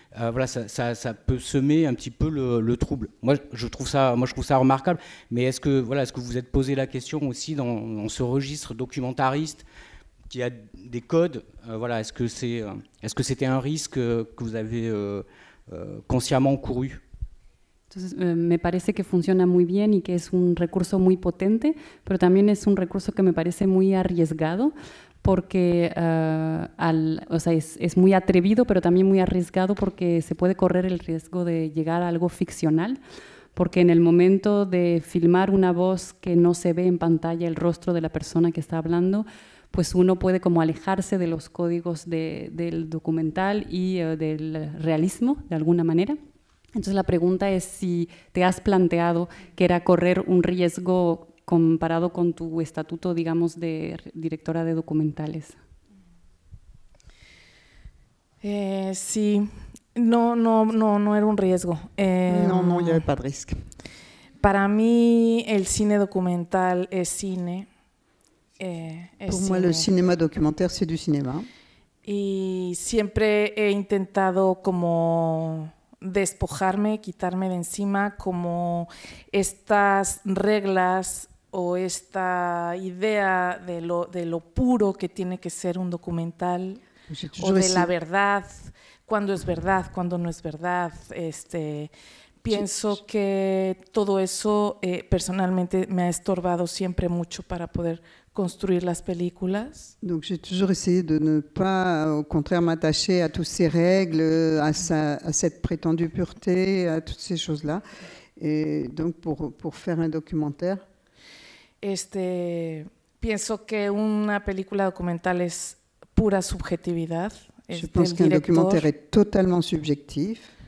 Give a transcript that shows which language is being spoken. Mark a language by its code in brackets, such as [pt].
[fr] Voilà, ça peut semer un petit peu le trouble. Moi, je trouve ça remarquable. Mais est-ce que vous êtes posé la question aussi dans ce registre documentariste qui a des codes, voilà, est-ce que c'était un risque que vous avez consciemment couru? [es] Entonces, me parece que funciona muy bien y que es un recurso muy potente, pero también es un recurso que me parece muy arriesgado, porque o sea, es muy atrevido, pero también muy arriesgado porque se puede correr el riesgo de llegar a algo ficcional, porque en el momento de filmar una voz que no se ve en pantalla el rostro de la persona que está hablando, pues uno puede como alejarse de los códigos del documental y del realismo, de alguna manera. Entonces la pregunta es si te has planteado que era correr un riesgo comparado con tu estatuto, digamos, de directora de documentales. Sí, no era un riesgo. [fr] Non, il n'y avait pas de risque. [es] Para mí el cine documental es cine. [fr] Pour moi, le cinéma documentaire, c'est du cinéma. [es] Y siempre he intentado como despojarme, quitarme de encima como estas reglas o esta idea de lo puro que tiene que ser un documental o de la verdad, cuándo es verdad, cuándo no es verdad. Pienso que todo eso personalmente me ha estorbado siempre mucho para poder construire las películas. [fr] Donc j'ai toujours essayé de ne pas, au contraire, m'attacher à toutes ces règles, à cette prétendue pureté, à toutes ces choses-là. Et donc pour faire un documentaire. [es] Pienso que una película documental es pura subjetividad. [fr] Je pense qu'un documentaire est totalement subjectif.